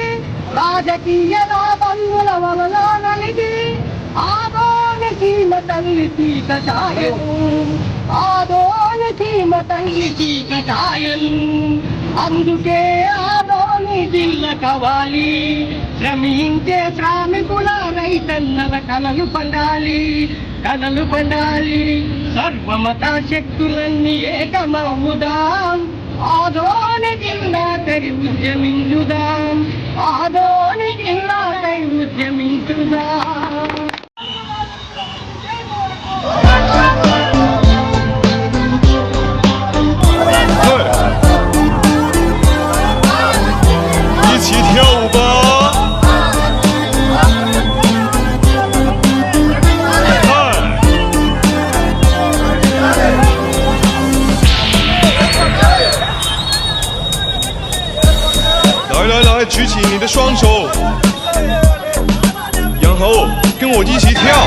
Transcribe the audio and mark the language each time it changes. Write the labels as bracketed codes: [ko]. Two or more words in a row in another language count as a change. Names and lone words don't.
[te] ఆదోని సీమ తల్లి చీకటాయను ఆదోని సీమ తల్లి చీకటాయను అందుకే ఆదోని జిల్లా కావాలి శ్రమించే శ్రామికుల రైతన్నల కలలు పండాలి సర్వమత శక్తులన్నీ ఏకమవుదాం ఆదోని జిల్లా కై ఉద్యమించుదాం ఆదోని జిల్లా కై ఉద్యమించుదాం [zh] 一起跳舞吧！来，举起你的双手，然后跟我一起跳。